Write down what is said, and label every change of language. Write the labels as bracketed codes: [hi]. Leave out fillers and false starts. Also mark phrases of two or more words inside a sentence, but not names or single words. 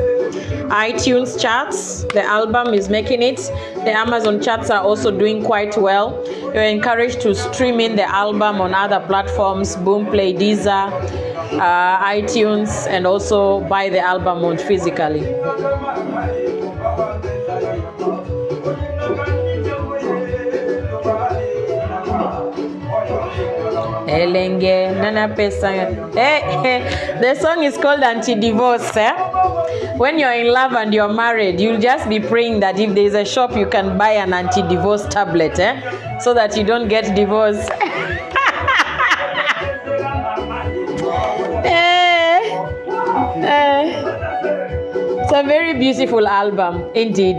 [en] iTunes charts. The album is making it. The Amazon charts are also doing quite well. You're encouraged to stream in the album on other platforms, Boomplay, Deezer, iTunes, and also buy the album on physically. [ln] Elenge nana pesa. [en] The song is called Anti-Divorce. When you're in love and you're married, you'll just be praying that if there's a shop you can buy an anti-divorce tablet, so that you don't get divorced. It's a very beautiful album, indeed.